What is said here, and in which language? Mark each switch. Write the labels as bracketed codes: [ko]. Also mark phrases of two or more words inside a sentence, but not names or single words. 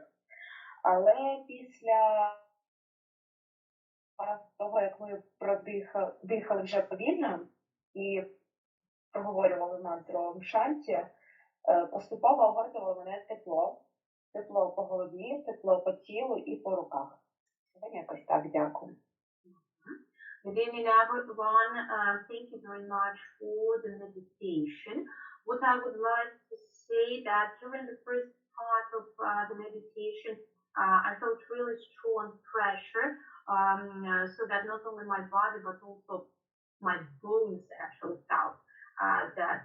[uk] Але після того, як ми дихали вже повільно і проговорювали мантру Ом Шанті, поступово охопило мене тепло. Тепло по голові, тепло по тілу і по руках. Сьогодні якось так, дякую. [en] Good evening, everyone. Thank you very much for the meditation. What I would like to say that during the first part of the meditation, I felt really strong pressure, so that not only my body but also my bones actually felt that.